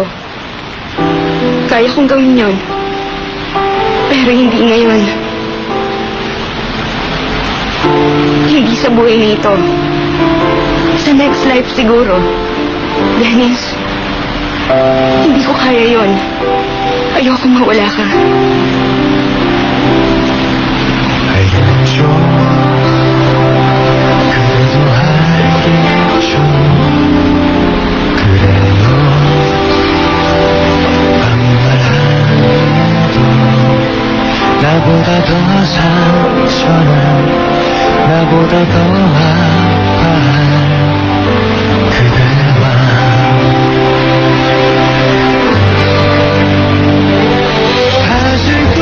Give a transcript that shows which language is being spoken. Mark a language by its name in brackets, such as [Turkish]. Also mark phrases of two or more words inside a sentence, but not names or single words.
[Filipino] Kaya kong gawin yun. Pero hindi ngayon. Hindi sa buhay na ito. Sa [English] next life [Filipino] siguro. Dennis, hindi ko kaya yun. Ayoko mawala ka. [Korean] 알겠죠 그래도 알겠죠 그래요 아무 말 안해도 나보다 더 상처는 나보다 더 아파할 그대만 다시